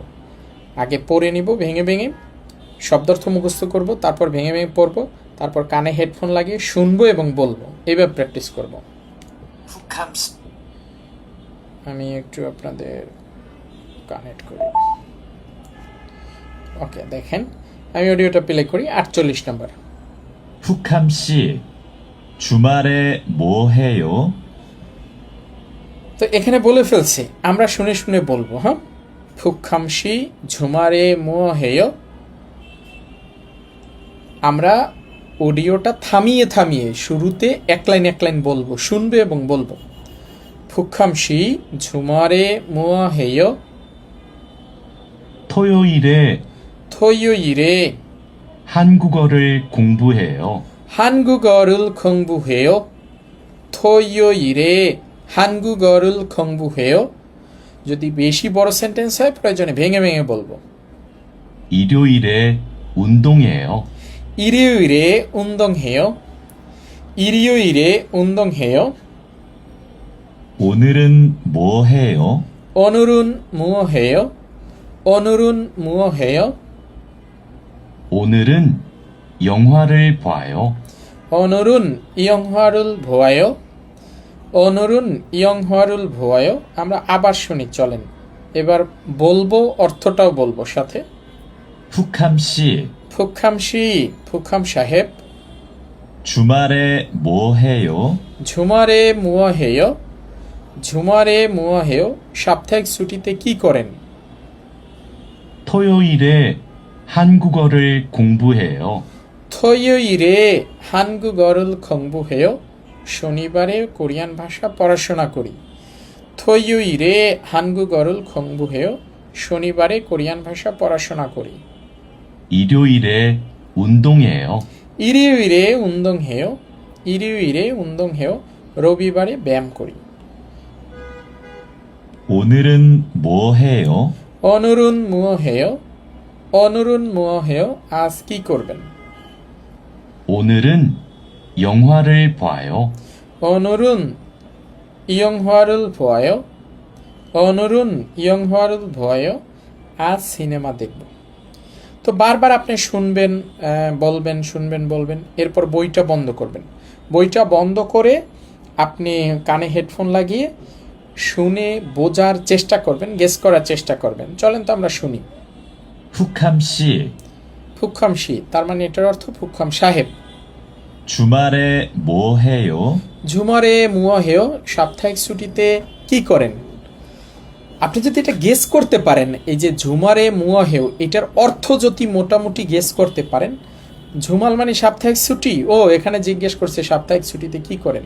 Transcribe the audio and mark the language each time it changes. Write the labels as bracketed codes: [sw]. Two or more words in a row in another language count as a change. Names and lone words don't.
[bn] আগে পড়ে নিব ভেঙে ভেঙে, শব্দার্থ মুখস্থ করব, তারপর ভেঙে ভেঙে পড়বো, তারপর কানে হেডফোন লাগিয়ে শুনবো এবং বলবো, এইভাবে প্র্যাকটিস করব। আমি একটু আপনাদের কানেক্ট করি। ওকে, দেখেন আমি অডিওটা প্লে করি। 48 নম্বর। [ko] 푸캄 씨, 주말에 뭐 해요? [bn] তো এখানে বলে ফেলছি, আমরা শুনে শুনে বলবো। হ্যাঁ, [ko] 푸캄씨 주말에 뭐 해요, [bn] আমরা অডিওটা থামিয়ে থামিয়ে শুরুতে এক লাইন বলবো, শুনবে এবং বলবো। [ko] 푸캄씨 주말에 뭐 해요, 토요일에 토요일에 한국어를 공부해요. 한국어를 공부해요. 토요일에 한국어를 공부해요. [bn] যদি বেশি বড় সেন্টেন্স হয় প্রয়োজনে ভেঙে ভেঙে বলবো। [ko] 일요일에 운동해요. 일요일에 운동해요. 일요일에 운동해요. 오늘은 뭐 해요? 오늘은 뭐 해요? 오늘은 뭐 해요? 오늘은 영화를 봐요. 오늘은 영화를 보아요. 오늘은 영화를 보아요. [bn] আমরা আবার শুনি চলেন। এবার বলবো অর্থটাও বলবো সাথে। [ko] 푸캄 씨, [bn] ফুকহাম 씨, ফুকহাম সাহেব, [ko] 주말에 뭐 해요? 주말에 뭐 해요, 주말에 뭐 해요, [bn] সাপ্তাহিক ছুটিতে কি করেন? [ko] 토요일에 한국어를 공부해요. 토요일에 한국어를 공부해요. [bn] শনিবারে কোরিয়ান ভাষা পড়াশোনা করি। [ko] 토요일에 한국어를 공부해요. [bn] শনিবারে কোরিয়ান ভাষা পড়াশোনা করি। [ko] 일요일에 운동해요. 일요일에 운동해요. 일요일에 운동해요. [bn] রবিবারে ব্যায়াম করি। [ko] 오늘은 뭐 해요? 오늘은 뭐 해요? 오늘은 뭐 해요? [bn] আজ কি করবেন? [ko] 오늘은 영화를 봐요. 오늘은 영화를 보아요. 오늘은 영화를 보아요. [bn] আজ সিনেমা দেখব। তো বারবার আপনি শুনবেন, বলবেন, শুনবেন, বলবেন, এরপর বইটা বন্ধ করবেন। বইটা বন্ধ করে আপনি কানে হেডফোন লাগিয়ে শুনে বোঝার চেষ্টা করবেন, গেস করার চেষ্টা করবেন। চলেন তো আমরা শুনি। [ko] 푸캄 씨, [bn] ফুকহাম শি, তার মানে এটার অর্থ ফুকহাম সাহেব। [ko] 주말에 뭐 해요? 주말에 뭐 해요, [bn] সাপ্তাহিক ছুটিতে কি করেন? আপনি যদি এটা গেস করতে পারেন, এই যে [ko] 주말에 뭐 해요, [bn] এটার অর্থ যদি মোটামুটি গেস করতে পারেন, ঝুমাল মানে সাপ্তাহিক ছুটি, ও এখানে জিজ্ঞেস করছে সাপ্তাহিক ছুটিতে কি করেন।